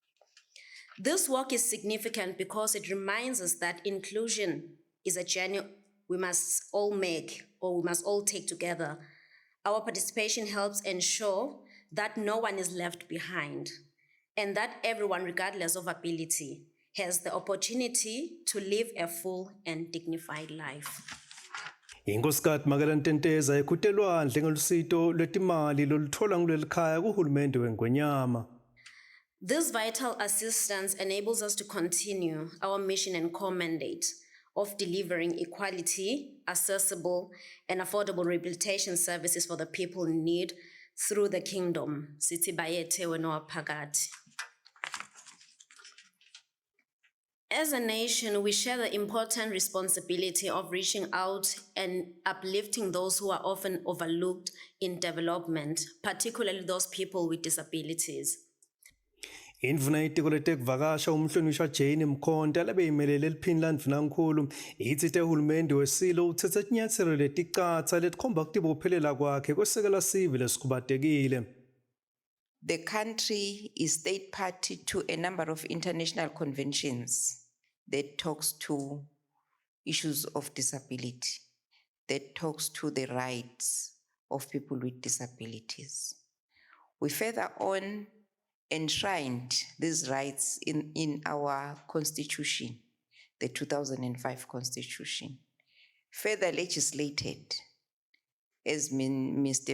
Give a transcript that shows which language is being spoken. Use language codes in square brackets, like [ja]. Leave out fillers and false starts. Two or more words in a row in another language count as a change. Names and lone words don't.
[en] This walk is significant because it reminds us that inclusion is a journey we must all make, or we must all take together. Our participation helps ensure that no one is left behind and that everyone, regardless of ability, has the opportunity to live a full and dignified life. [ss] Inkosikati Makela Ndendesa ikhutelwandle ngelusito lwetimali loluthola kulelikhaya kuhulumende weNgwenyama. [en] This vital assistance enables us to continue our mission and core mandate of delivering equality, accessible, and affordable rehabilitation services for the people in need through the kingdom. [ss] Sithi bayethe wena waphakathi. [en] As a nation, we share the important responsibility of reaching out and uplifting those who are often overlooked in development, particularly those people with disabilities. [ss] Indvuna itiko letekuvakasha umhlonishwa Jane Mkhonta labeyimelele eliphini landvunankulu ithi tehulumende wesilo uthethe tinyathelo leticatsa letikhomba kutibophelela kwakhe kwesekela sive lesikhubatekile. [en] The country is state party to a number of international conventions that talks to issues of disability that talks to the rights of people with disabilities. We further on enshrined these rights in our constitution, the 2005 constitution, further legislated, as Mr.